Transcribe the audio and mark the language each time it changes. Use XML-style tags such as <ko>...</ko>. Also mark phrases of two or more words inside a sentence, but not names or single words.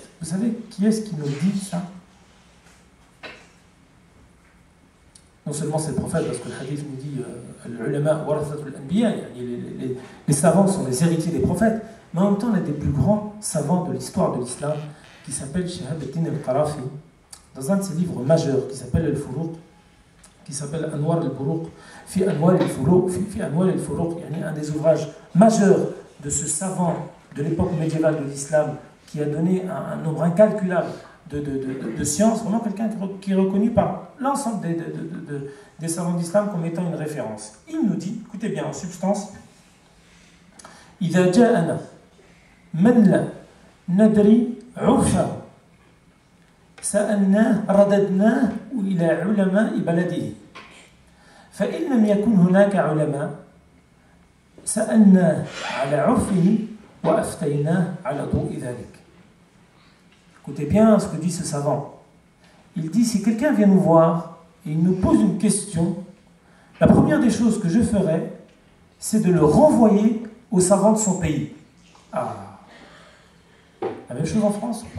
<fr>Vous savez qui est-ce qui nous dit ça? Non seulement c'est le prophète, parce que le hadith nous dit les savants sont les héritiers des prophètes, mais en même temps, il y a des plus grands savants de l'histoire de l'islam qui s'appelle Shihab al-Din al-Qarafi, dans un de ses livres majeurs qui s'appelle Al-Furuq, qui s'appelle Anwar al-Buruq, fi Anwar al-Furuq, fi Anwar al-Furuq, un des ouvrages majeurs de ce savant de l'époque médiévale de l'islam qui a donné un nombre incalculable de sciences, vraiment quelqu'un qui est reconnu par l'ensemble des savants d'islam comme étant une référence. Il nous dit, écoutez bien, en substance,</fr> <ar>إذا جاءنا من لا ندري عرفه سألناه رددناه إلى علماء بلده فإن لم يكن هناك علماء سألناه على عرفه وأفتيناه على ضوء ذلك.</ar> <fr>Écoutez bien ce que dit ce savant. Il dit, si quelqu'un vient nous voir et il nous pose une question, la première des choses que je ferai, c'est de le renvoyer aux savants de son pays. Ah, la même chose en France ou pas?</fr>